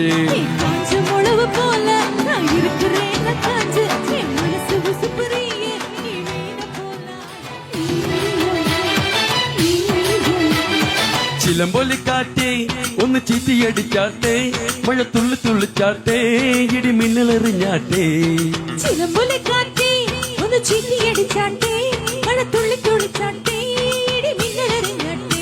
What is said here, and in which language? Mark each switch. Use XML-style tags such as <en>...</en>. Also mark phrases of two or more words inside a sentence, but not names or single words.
<ta>காஞ்ச முழவு போல நான் இருக்கிறேன் காஞ்சு என் மனசு உசுப்புறியே நீ வீண போல</ta> <ml>ചിലമ്പൊലിക്കാറ്റേ ഒന്ന് ചീറ്റിയടിച്ചാട്ടെ മഴ തുള്ളി തുള്ളിച്ചാട്ടെ ഇടി മിന്നലെറിഞ്ഞാട്ടെ ചിലമ്പൊലിക്കാറ്റേ ഒന്ന് ചീറ്റിയടിച്ചാട്ടെ മഴ തുള്ളി തുള്ളിച്ചാട്ടെ ഇടി മിന്നലെറിഞ്ഞാട്ടെ</ml>